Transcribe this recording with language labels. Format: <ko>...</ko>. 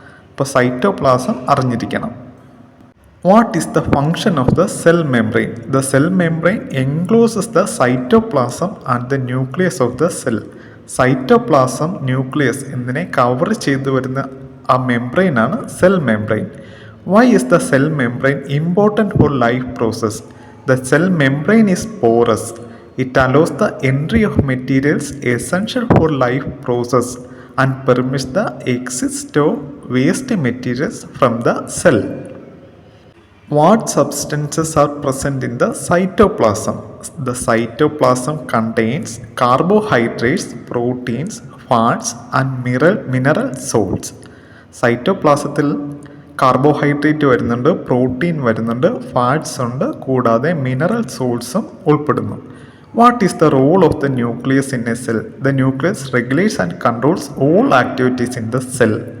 <ml>അപ്പോൾ സൈറ്റോപ്ലാസം അറിഞ്ഞിരിക്കണം.</ml> <en>What is the function of the cell membrane? The cell membrane encloses the cytoplasm and the nucleus of the cell.</en> <ml>Cytoplasm, nucleus എന്നിനെ cover ചെയ്തു വരുന്ന ആ മെംബ്രെയിനാണ് cell membrane.</ml> <en>Why is the cell membrane important for life process? The cell membrane is porous. It allows the entry of materials essential for life process and permits the exit of waste materials from the cell. What substances are present in the cytoplasm? The cytoplasm contains carbohydrates, proteins, fats and mineral salts.</en> <ml>സൈറ്റോപ്ലാസത്തിൽ carbohydrate വരുന്നുണ്ട്, protein വരുന്നുണ്ട്, fats ഉണ്ട്, കൂടാതെ mineral സോൾട്സും ഉൾപ്പെടുന്നു.</ml> <en>What is the role of the nucleus in a cell? The nucleus regulates and controls all activities in the cell.</en>